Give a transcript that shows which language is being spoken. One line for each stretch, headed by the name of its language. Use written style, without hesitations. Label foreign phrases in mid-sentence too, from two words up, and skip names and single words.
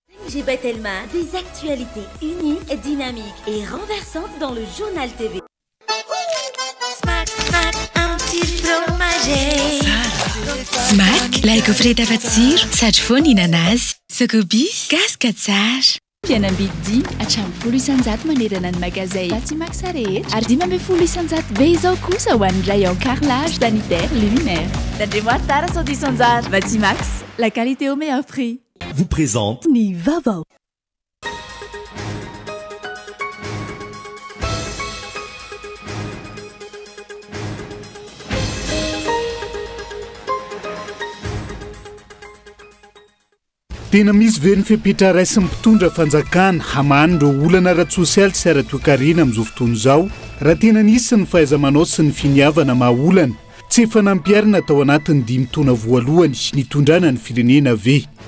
French: LG Telma, des actualités uniques, dynamiques et renversantes dans le journal TV. Smack, smack, un petit fromager.
Malagasy: Smack, like frita fatsiro, sady foana inazy. Sakobis, gaskatsara. Fianam-bidy hatramin'ny 10 isanjato manerana ny magazay Batimax rehetra ary 10 isanjato be izao kosa ho an'ny
French: rayon carrelage sanitaire luminaire.
Malagasy: Tandremo tara sao 10 isanjato.
French: Batimax, la qualité au meilleur prix. Vous présente
Malagasy: Ny vaovao. Tena misy ve ny fepetra raisy mpitondra fanjakana hamany ireo olana ara-tsosialy sy ara-toekarena amin'izao fotoana izao raha tena nisy ny fahaiza-manao sy ny finiavana maha-olana tsy efa nampiarina tao anatin'ny 5 taona voalohany nitondrana ny firenena ve